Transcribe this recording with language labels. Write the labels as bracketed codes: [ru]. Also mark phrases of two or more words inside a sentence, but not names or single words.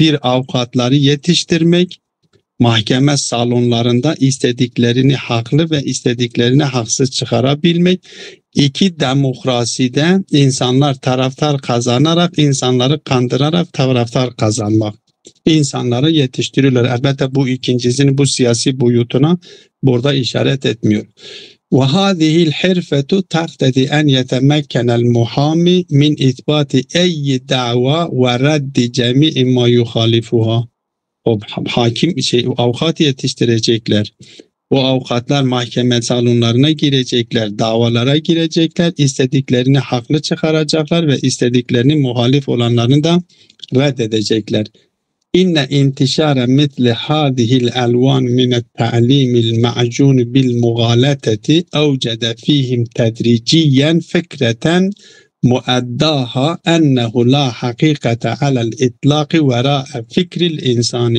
[tr] Bir avukatları yetiştirmek, mahkeme salonlarında istediklerini haklı ve istediklerini haksız çıkarabilmek. İki, demokraside insanlar taraftar kazanarak, insanları kandırarak taraftar kazanmak. İnsanları yetiştiriyorlar. Elbette bu ikincisinin bu siyasi boyutuna burada işaret etmiyor. [ar] وهذه الحرفة تقتضي أن يتمكن المحامي من إثبات أي دعوى ورد جميع ما يخالفها. [tr] Hakim avukat yetiştirecekler. O avukatlar mahkeme salonlarına girecekler, davalara girecekler, istediklerini haklı çıkaracaklar ve istediklerini muhalif olanlarını da reddedecekler. [ar] إن انتشار مثل هذه الألوان من التعليم المعجون بالمغالطة أوجد فيهم تدريجياً فكرة مؤداها أنه لا حقيقة على الإطلاق وراء فكر الإنسان.